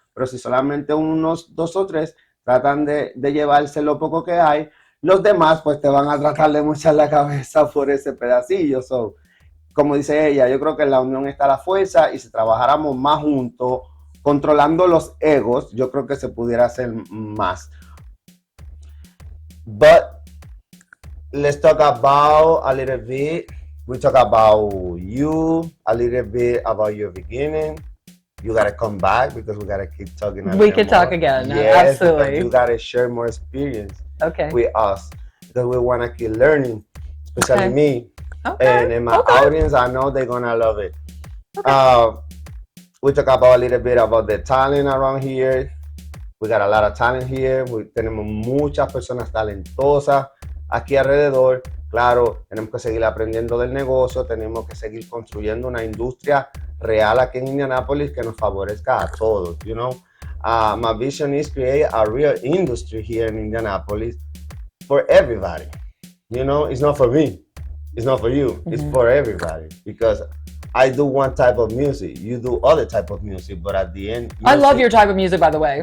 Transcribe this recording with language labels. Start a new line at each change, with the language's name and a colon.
Spanish: Pero si solamente unos 2 o 3 tratan de llevarse lo poco que hay, los demás pues te van a tratar de mochar la cabeza por ese pedacillo. So, como dice ella, yo creo que en la unión está la fuerza y si trabajáramos más juntos, controlando los egos, yo creo que se pudiera hacer más.
English: But let's talk about a little bit. We talk about you, a little bit about your beginning. You gotta come back because we gotta keep talking. We could talk again. Yes, absolutely. You gotta share more experience with us because we wanna keep learning, especially me. Okay. And in my audience, I know they're gonna love it. Okay. We talk about a little bit about the talent around here. We got a lot of talent here.
Spanish: Tenemos muchas personas talentosas aquí alrededor. Claro, tenemos que seguir aprendiendo del negocio, tenemos que seguir construyendo una industria real aquí en Indianapolis que nos favorezca a todos.
English: You know, my vision is create a real industry here in Indianapolis for everybody. You know, it's not for me. It's not for you. Mm-hmm. It's for everybody because I do one type of music. You do other type of music, but at the end, I love your type of music, by the way.